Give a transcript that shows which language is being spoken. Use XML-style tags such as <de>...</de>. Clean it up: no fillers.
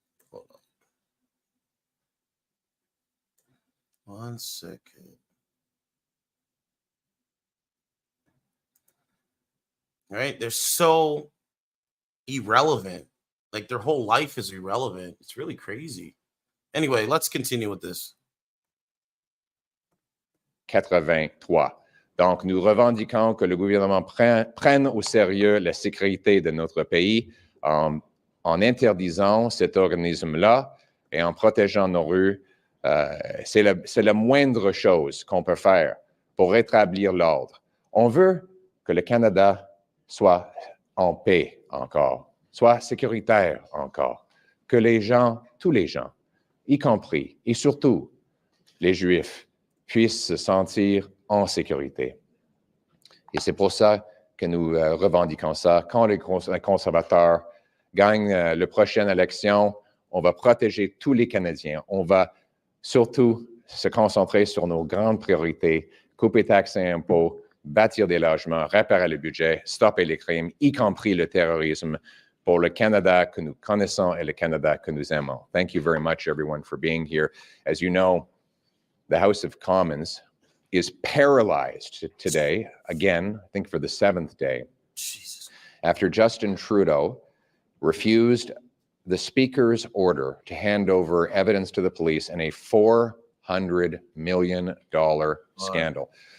<en>Hold on. 1 second. right? They're so irrelevant. Like their whole life is irrelevant. It's really crazy. Anyway, let's continue with this. 83.</en> <fr>Donc, nous revendiquons que le gouvernement prenne au sérieux la sécurité de notre pays en interdisant cet organisme-là et en protégeant nos rues. C'est la moindre chose qu'on peut faire pour rétablir l'ordre. On veut que le Canada soit en paix encore, soit sécuritaire encore, que les gens, tous les gens, y compris et surtout les Juifs, puissent se sentir en sécurité. Et c'est pour ça que nous revendiquons ça. Quand les conservateurs gagnent la prochaine élection, on va protéger tous les Canadiens. On va surtout se concentrer sur nos grandes priorités, couper taxes et impôts, bâtir des logements, réparer le budget, stopper les crimes, y compris le terrorisme, pour le Canada que nous connaissons et le Canada que nous aimons.</fr> <en>Thank you very much, everyone, for being here. As you know, the House of Commons is paralyzed today, again, I think for the 7th day, after Justin Trudeau refused the Speaker's order to hand over evidence to the police in a $400 million scandal.</en>